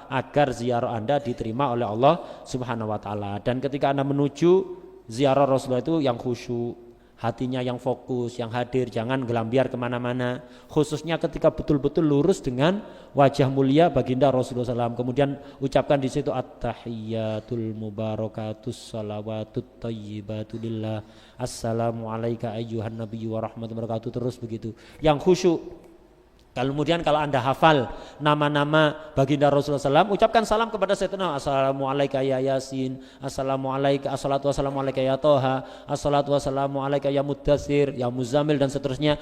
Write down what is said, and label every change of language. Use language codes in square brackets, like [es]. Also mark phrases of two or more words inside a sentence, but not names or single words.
[id] Agar ziarah Anda diterima oleh Allah [ar] سبحانه وتعالى. [id] Dan ketika Anda menuju ziarah Rasulullah itu yang khusyuk, hatinya yang fokus, yang hadir, jangan gelambiar kemana-mana. Khususnya ketika betul-betul lurus dengan wajah mulia baginda Rasulullah SAW. [ar] Kemudian ucapkan di situ التحيات المباركات الصلوات الطيبات لله السلام عليك أيها النبي ورحمة الله وبركاته, [id] terus begitu. Yang khusyuk. Kemudian kalau Anda hafal nama-nama baginda Rasulullah SAW, ucapkan salam kepada Sayyidina, [ar] السلام عليكم يا ياسين, [id] assalamualaikum, [ar] الصلاة والسلام عليكم يا طه, الصلاة والسلام عليكم يا مدثر يا مزمل, [id] dan seterusnya.